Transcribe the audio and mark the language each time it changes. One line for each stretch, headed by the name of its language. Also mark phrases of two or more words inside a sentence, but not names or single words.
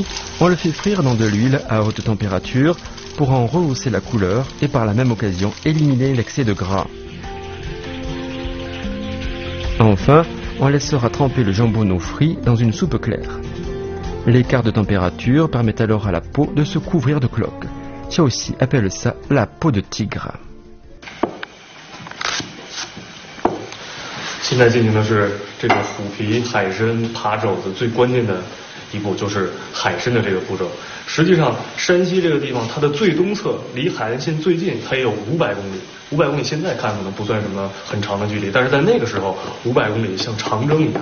French: Puis, On le fait frire dans de l'huile à haute température pour en rehausser la couleur et par la même occasion éliminer l'excès de gras. Enfin, on laissera tremper le jambonneau frit dans une soupe claire. L'écart de température permet alors à la peau de se couvrir de cloques. Xiaoxi appelle ça la peau de tigre.
Chinese: 现在进行的是这个虎皮海参扒肘子最关键的一步，就是海参的这个步骤。实际上，山西这个地方它的最东侧离海岸线最近，它也有500公里。500公里现在看可能不算什么很长的距离，但是在那个时候，500公里像长征一样。